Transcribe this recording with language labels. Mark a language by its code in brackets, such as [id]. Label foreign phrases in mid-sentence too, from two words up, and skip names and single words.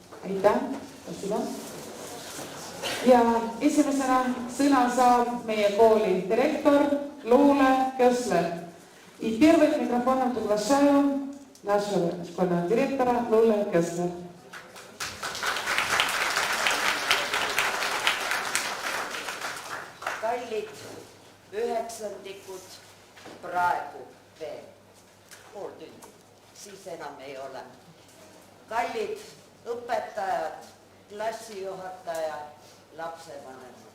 [et] Aitäh, ja esimesena sõna saab meie kooli direktor Luule Kösler. [ru] И первым микрофоном приглашаю нашего школьного директора Луле Kösler. [et] Kallid üheksandikud, praegu veel pool tundi, siis enam ei ole. Kallid õpetajad, klassijuhatajad, lapsevanemad.